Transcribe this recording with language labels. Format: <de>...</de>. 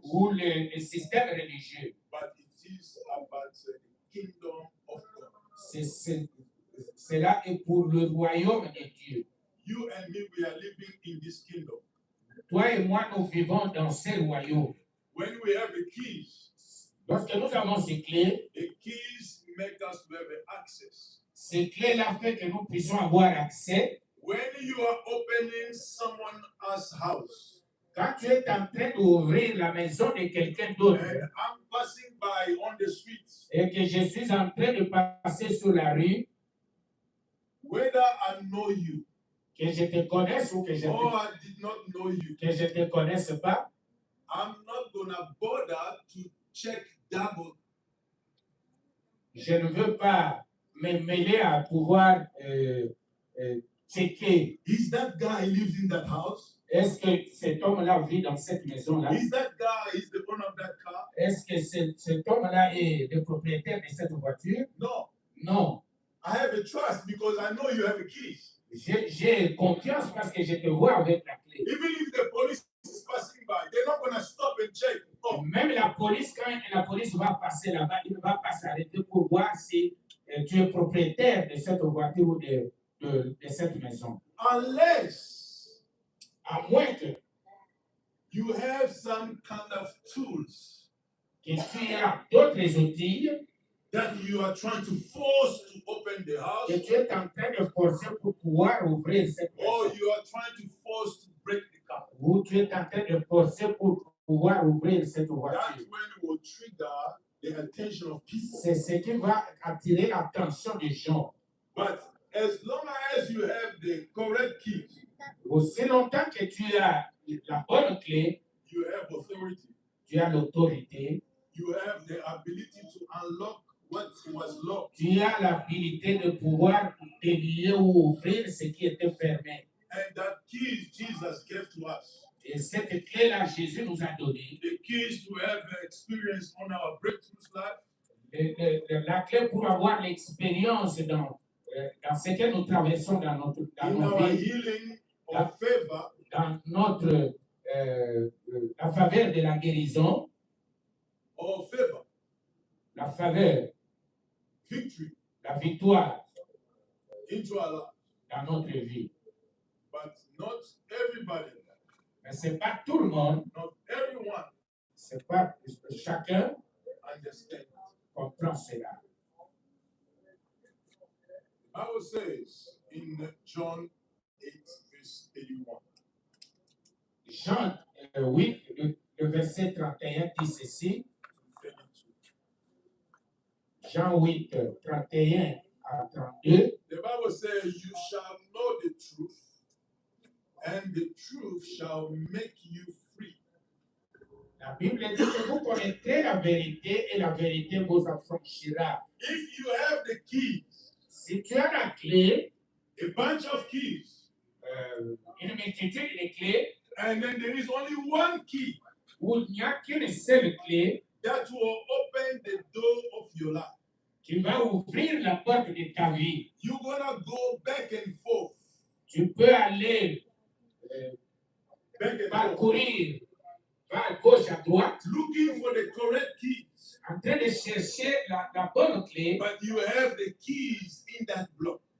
<fr>ou le système religieux.</fr> <en>but it is about the kingdom of God.</en> <fr>Cela est pour le royaume de Dieu.</fr> <en>You and me, we are living in this kingdom.</en> <fr>Toi et moi, nous vivons dans ce royaume.</fr> <en>When we have the keys</en> <fr>Lorsque nous avons ces clés,</fr> <en>the keys make us to have access.</en> <fr>Ces clés-là font que nous puissions avoir accès.</fr> <en>When you are opening someone else's house,</en> <fr>Quand tu es en train d'ouvrir la maison de quelqu'un d'autre</fr> <en>and I'm passing by on the street,</en> <fr>et que je suis en train de passer sur la rue,</fr> <en>whether I know you</en> <fr>que je te connaisse ou que je</fr> <en>or</en> <fr>te,</fr> <en>I did not know you,</en> <fr>que je te connaisse pas,</fr> <en>I'm not gonna bother to check double.</en> <fr>je ne veux pas me mêler à pouvoir checker.</fr> <en>Is that guy lives in that house?</en> <fr>Est-ce que cet homme-là vit dans cette maison-là?</fr> <en>Is that guy is the owner of that car?</en> <fr>Est-ce que cet homme-là est le propriétaire de cette voiture?</fr> <en>No.</en> <fr>Non.</fr> <en>I have a trust because I know you have a key.</en> <fr>J'ai confiance parce que je te vois avec la clé.</fr> <en>Even if the police is passing by, they're not gonna stop and check. Oh,</en> <fr>Même la police, quand la police va passer là-bas, il ne va pas s'arrêter pour voir si tu es propriétaire de cette voiture ou de cette maison.</fr> <en>unless</en> <fr>À moins que</fr> <en>you have some kind of tools</en> <fr>tu aies d'autres outils</fr> <en>that you are trying to force to open the house,</en> <fr>que tu es en train de forcer pour pouvoir ouvrir cette</fr> <en>or</en> <fr>maison.</fr> <en>you are trying to force to break the car.</en> <fr>Ou tu es en train de forcer pour pouvoir ouvrir cette</fr> <en>That's</en> <fr>voiture.</fr> <en>when it will trigger the attention of people.</en> <fr>C'est ce qui va attirer l'attention des gens.</fr> <en>But as long as you have the correct keys,</en> <fr>Aussi longtemps que tu as la bonne clé,</fr> <en>you have authority,</en> <fr>tu as l'autorité,</fr> <en>you have the ability to unlock what was locked,</en> <fr>tu as l'habilité de pouvoir délier ou ouvrir ce qui était fermé.</fr> <en>and that keys Jesus gave to us.</en> <fr>Et cette clé-là, Jésus nous a donné.</fr> <en>The keys to have experience on our breakthroughs life,</en> <fr>La clé pour avoir l'expérience dans ce que nous traversons dans</fr> <en>in</en> <fr>nos</fr> <en>our</en> <fr>vies,</fr> <en>healing or favor,</en> <fr>dans notre la faveur de la guérison,</fr> <en>or favor,</en> <fr>la faveur,</fr> <en>victory</en> <fr>la victoire</fr> <en>into our life.</en> <fr>dans notre vie.</fr> <en>But not everybody,</en> <fr>Mais ce n'est pas tout le monde,</fr> <en>not everyone</en> <fr>c'est pas chacun</fr> <en>understands.</en> <fr>comprend cela.</fr> <en>The Bible says in John 8, verse 81,</en> <fr>Jean 8, le verset 31 dit ceci.</fr> <en>32.</en> <fr>Jean 8, 31 à 32.</fr> <en>The Bible says, you shall know the truth, and the truth shall make you free.</en> <fr>La Bible dit que vous connaîtrez la vérité et la vérité vous affranchira.</fr> <en>If you have the keys,</en> <fr>Si tu as la clé,</fr> <en>a bunch of keys,</en> <fr>une multitude de clés,</fr> <en>and then there is only one key</en> <fr>où il n'y a qu'une seule clé</fr> <en>that will open the door of your life,</en> <fr>qui va ouvrir la porte de ta vie.</fr> <en>you're gonna go back and forth,</en> <fr>Tu peux aller</fr> <en>back and forth,</en> <fr>parcourir à gauche, à droite,</fr> <en>looking for the correct keys,</en> <fr>en train de chercher la bonne clé,</fr> <en>but you have the keys in that block.</en>